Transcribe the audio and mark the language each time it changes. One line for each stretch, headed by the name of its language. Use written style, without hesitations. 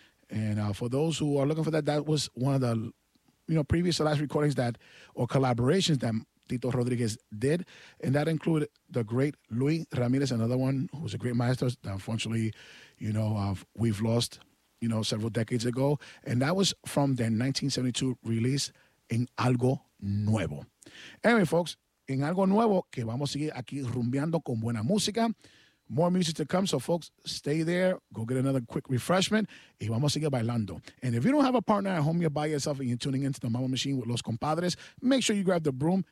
English: And for those who are looking for that, that was one of the... You know, previous to last recordings that, or collaborations that Tito Rodriguez did, and that included the great Luis Ramírez, another one who was a great maestro that unfortunately, you know, we've lost, you know, several decades ago, and that was from their 1972 release, En Algo Nuevo. Anyway, folks,
Spanish: En Algo Nuevo, que vamos a seguir aquí rumbeando con buena música.
English: More music to come, so folks, stay there. Go get another quick refreshment.
Spanish: Y vamos a seguir bailando.
English: And if you don't have a partner at home, you're by yourself and you're tuning into the Mama Machine with Los Compadres, make sure you grab the broom.